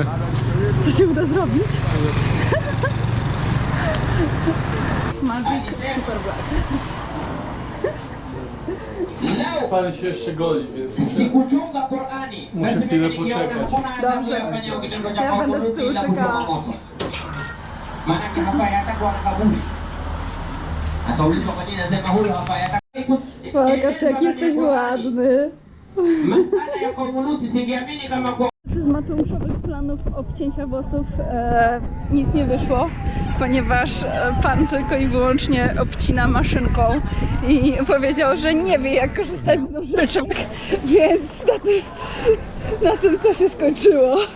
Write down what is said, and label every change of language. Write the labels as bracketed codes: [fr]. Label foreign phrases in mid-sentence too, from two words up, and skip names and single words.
[pl] Co się uda zrobić? Magic Super Black. Pan się jeszcze goli, więc [sw] Sikuchunga Qur'ani. [pl] muszę chwilę poczekać. Dobrze. Ja będę z tyłu czekała. [sw] Maanake hafai hata kuwa na kaburi. Akaulizwa kwa nini nasema huyu hafai hata. [pl] Pokaż, jak jesteś ładny. [sw] Masala ya kaumu Luti singeamini kama kwa [pl] Z Mateuszowych planów obcięcia włosów nic nie wyszło, ponieważ pan tylko i wyłącznie obcina maszynką i powiedział, że nie wie, jak korzystać z nożyczek, więc na tym to się skończyło.